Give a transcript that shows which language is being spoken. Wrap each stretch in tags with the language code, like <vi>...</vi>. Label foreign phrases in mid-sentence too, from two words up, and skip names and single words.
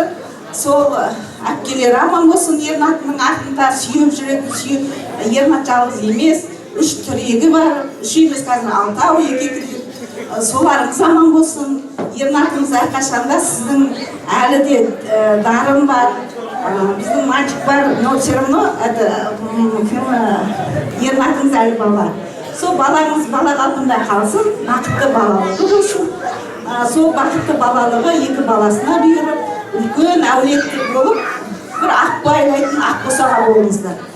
<kk>Сол әпкелер аман болсын, Ернаттың артында сүйіп жүретін, Ернат жалғыз емес, үш түрегі бар, үш емес қазір алтау, екі соларыңыз аман болсын. Ернатыңыз әрқашанда сіздің әлі де дарын бар. Біздің мальчик бар,</kk> <ru>но все равно</ru> <kk>Ернатыңыз әлі бала. Сол балаңыз бала қалпында қалсын, бақытты балалығы болсын. Сол бақытты балалығы екі баласына бұйырып, үлкен әулеттер болып, бір ақ байлайтын ақ босаға болыңыздар.</kk>